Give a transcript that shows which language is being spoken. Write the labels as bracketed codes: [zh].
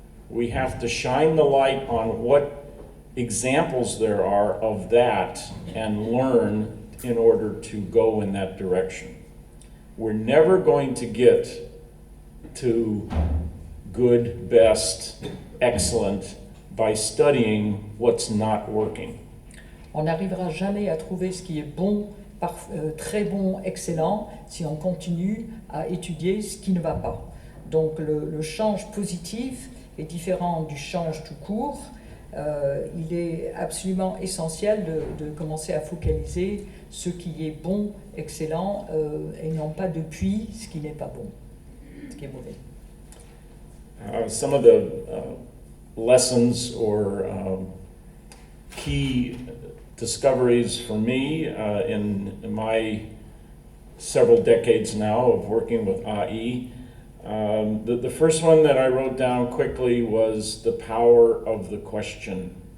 [en] We have to shine the light on what examples there are of that and learn in order to go in that direction. We're never going to get to good, best, excellent by studying what's not working. [fr] On n'arrivera jamais à trouver ce qui est bon, très bon, excellent, si on continue à étudier ce qui ne va pas. Donc le change positif est différent du change tout court. Il est absolument essentiel de commencer à focaliser ce qui est bon, excellent, et non pas depuis ce qui n'est pas bon, ce qui est mauvais. [en] Some of the lessons or key discoveries for me in my several decades now of working with AI. The first one that I wrote down quickly was the power of the question.